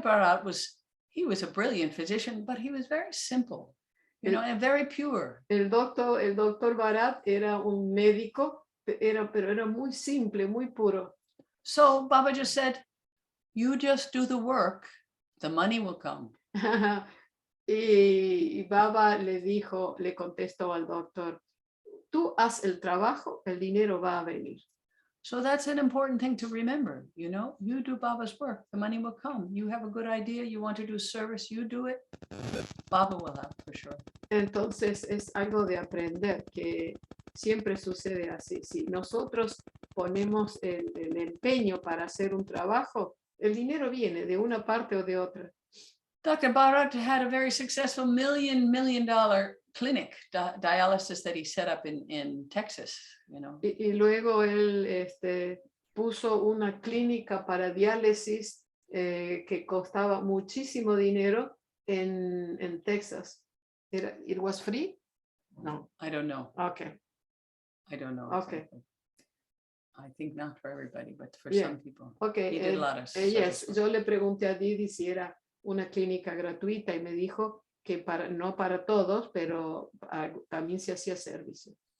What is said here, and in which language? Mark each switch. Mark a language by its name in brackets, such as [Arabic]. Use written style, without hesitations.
[English] Bharat was a brilliant physician, but he was very simple, and very pure. [Spanish] El doctor Bharat era un médico, pero era muy simple, muy puro. [English] So Baba just said, you just do the work, the money will come. [Spanish] Y Baba le contestó al doctor, tú haz el trabajo, el dinero va a venir. [English] So that's an important thing to remember, you do Baba's work, the money will come. You have a good idea, you want to do service, you do it, Baba will have for sure. [Spanish] Entonces es algo de aprender que siempre sucede así. Si nosotros ponemos el empeño para hacer un trabajo, el dinero viene de una parte o de otra. [English] Dr. Bharat had a very successful $1 million clinic, dialysis that he set up in Texas, [Spanish] Y luego él puso una clínica para diálisis que costaba muchísimo dinero en Texas. [English] It was free? No. I don't know. Okay. I don't know. Okay. Exactly. I think not for everybody, but for some people. Okay. He did a lot of [Spanish] yes, yo le pregunté a Didi si era una clínica gratuita y me dijo que no para todos, pero también se hacía servicio.